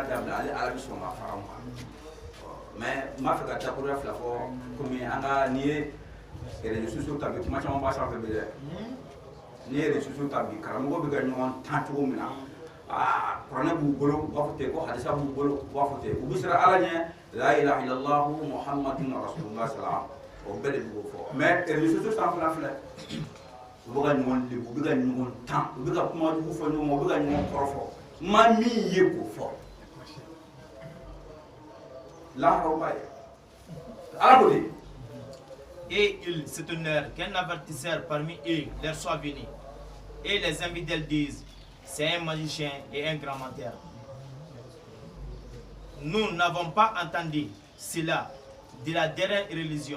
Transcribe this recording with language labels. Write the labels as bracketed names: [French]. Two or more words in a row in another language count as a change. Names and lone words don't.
[Bambara] dabila ale ala bɛ sɔn ka fara o kan mais n b'a fɛ ka dakuruya fila fɔ komi an ka n'i ye [French] réseaux sociaux [Bambara] ta bi kuma caman b'a sanfɛ bi dɛ n'i ye [French] réseaux sociaux [Bambara] ta bi karamɔgɔ bɛ ka ɲɔgɔn tan cogo min na kuranɛ b'u bolo u b'a fɔ ten ko hadisa b'u bolo u b'a fɔ ten u bɛ siran ala ɲɛ la [Arabic] إله إلا الله محمد رسول الله سلام [Bambara] o bɛɛ de b'o fɔ mais [French] réseaux sociaux [Bambara] sanfɛla filɛ u bɛ ka ɲɔgɔn lebu u bɛ ka ɲɔgɔn tan u bɛ ka kuma jugu fɔ ɲɔgɔn ma u bɛ ka ɲɔgɔn kɔrɔfɔ ma min ye k'o fɔ laharaw ye ala ko de. [French] Et ils s'étonnèrent qu'un avertisseur parmi eux leur soit venu. Et les infidèles disent, c'est un magicien et un grand menteur. Nous n'avons pas entendu cela de la dernière religion.